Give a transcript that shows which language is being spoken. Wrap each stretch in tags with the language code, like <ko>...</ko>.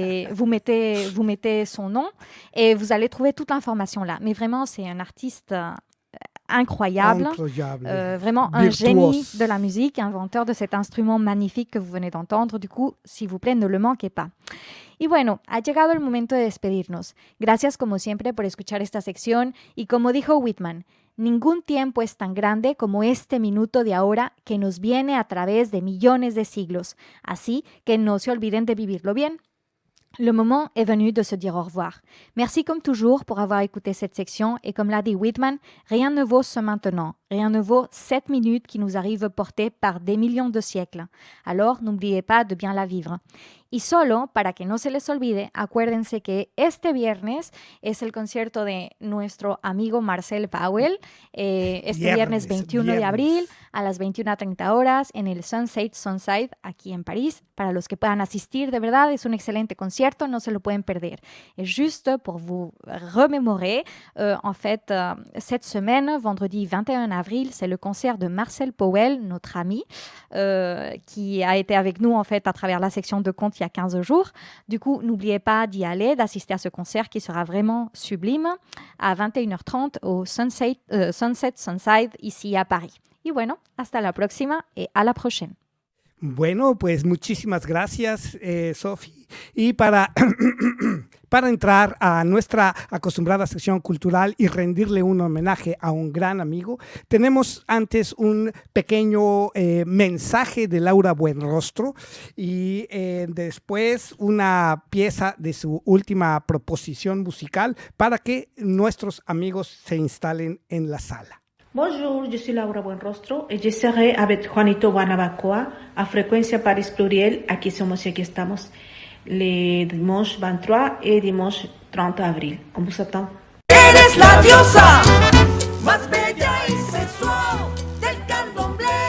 <fr>Vous mettez son nom et vous allez trouver toute l'information là. Mais vraiment, c'est un artiste incroyable. Vraiment un génie de la musique, inventeur de cet instrument magnifique que vous venez d'entendre. Du coup, s'il vous plaît, no le manque pas.</fr> <es>Y bueno, ha llegado el momento de despedirnos. Gracias como siempre por escuchar esta sección y como dijo Whitman, ningún tiempo es tan grande como este minuto de ahora que nos viene a través de millones de siglos. Así que no se olviden de vivirlo bien.</es> <fr>Le moment est venu de se dire au revoir. Merci comme toujours pour avoir écouté cette section et comme l'a dit Whitman, rien ne vaut ce maintenant, rien ne vaut 7 minutes qui nous arrivent portées par des millions de siècles. Alors, n'oubliez pas de bien la vivre.</fr> <es>Y solo, para que no se les olvide, acuérdense que este viernes es el concierto de nuestro amigo Marcel Powell, viernes 21 de abril a las 21:30 horas en el Sunset Sunside, aquí en París. Para los que puedan asistir, de verdad, es un excelente concierto, no se lo pueden perder.</es> <fr>Et juste pour vous remémorer, en fait, cette semaine, vendredi 21 avril, c'est le concert de Marcel Powell, notre ami, qui a été avec nous, en fait, à travers la section de contes il y a 15 jours. Du coup, n'oubliez pas d'y aller, d'assister à ce concert qui sera vraiment sublime à 21h30 au Sunset Sunside, ici à Paris.</fr> <es>Y bueno, hasta la próxima y</es> <fr>a la prochaine.</fr> <es>Bueno, pues muchísimas gracias, Sofi. Y para entrar a nuestra acostumbrada sección cultural y rendirle un homenaje a un gran amigo, tenemos antes un pequeño mensaje de Laura Buenrostro y después una pieza de su última proposición musical para que nuestros amigos se instalen en la sala.</es> <fr>Bonjour, je suis Laura Buenrostro et je serai avec Juanito Guanabacoa à Frecuencia Paris Pluriel.</fr> <es>Aquí somos y aquí estamos.</es> <fr>Le dimanche 23 et dimanche 30 avril. On vous attend.</fr> <es>Eres la diosa más bella y sensual del candomblé.</es>